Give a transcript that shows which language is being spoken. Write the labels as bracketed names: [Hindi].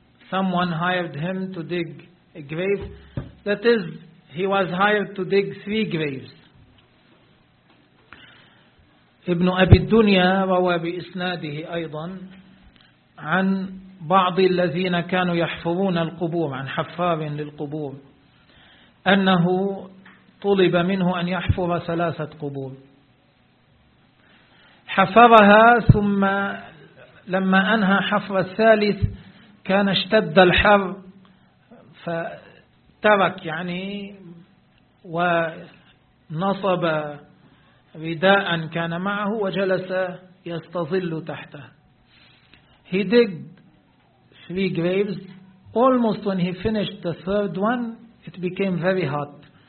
[English] Someone hired him to dig a grave. That is, he was hired to dig three graves. [Arabic] ابن أبي الدنيا روى بإسناده أيضا عن بعض الذين كانوا يحفرون القبور, عن حفار للقبور, أنه طلب منه أن يحفر 3 قبور. حفرها ثم لما أنهى حفر الثالث كان اشتد الحر فترك يعني ونصب رداء كان معه وجلس يستظل تحته. [English] He dug 3 graves. Almost when he finished the third one, it became very hot.